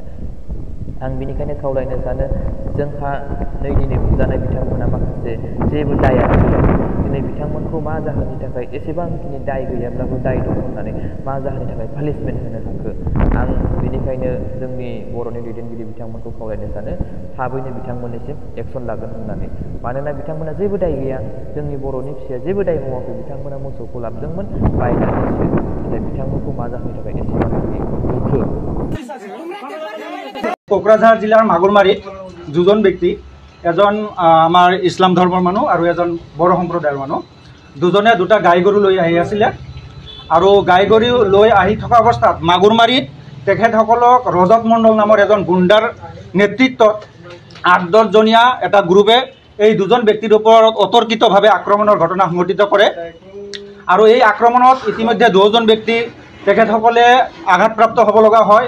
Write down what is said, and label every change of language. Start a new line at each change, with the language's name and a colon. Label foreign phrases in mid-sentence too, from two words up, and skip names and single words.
Bodo: आं बिनिखायनो खावलायनो सानो जोंहा नै दिनै बुजानाय बिथांमोना माखासे जेबो दाया दिनै बिथांमोनखौ मा जाहोननि थाखाय एसेबांखिनि दाय गैयाब्लाबो दाय दं होननानै मा जाहोननि थाखाय पानिशमेन्ट होनो हाखो आं बिनिखायनो जोंनि बर'नि दैदेनगिरि बिथांमोनखौ खावलायनो सानो थाबैनो बिथांमोननिसिम एक्सन लागोन होननानै। मानोना बिथांमोना जेबो दाय गैया जोंनि बर'नि फिसाया जेबो दाय मावाखै बिथांमोना मोसौखौ लाबोदोंमोन बायनानैसो नाथाय बिथांमोनखौ मा जाहोननि थाखाय एसेबांखिनि बुखो।
Assamese: কোকৰাঝাৰ জিলাৰ মাগুৰমাৰীত দুজন ব্যক্তি এজন আমাৰ ইছলাম ধৰ্মৰ মানুহ আৰু এজন বড়ো সম্প্ৰদায়ৰ মানুহ দুজনে দুটা গাই গৰু লৈ আহি আছিলে আৰু গাই গৰু লৈ আহি থকা অৱস্থাত মাগুৰমাৰীত তেখেতসকলক ৰজত মণ্ডল নামৰ এজন গুণ্ডাৰ নেতৃত্বত ৮-১০ জনীয়া এটা গ্ৰুপে এই দুজন ব্যক্তিৰ ওপৰত অতৰ্কিতভাৱে আক্ৰমণৰ ঘটনা সংঘটিত কৰে আৰু এই আক্ৰমণত ইতিমধ্যে দুজন ব্যক্তি তেখেতসকলে আঘাতপ্ৰাপ্ত হ'ব লগা হয়।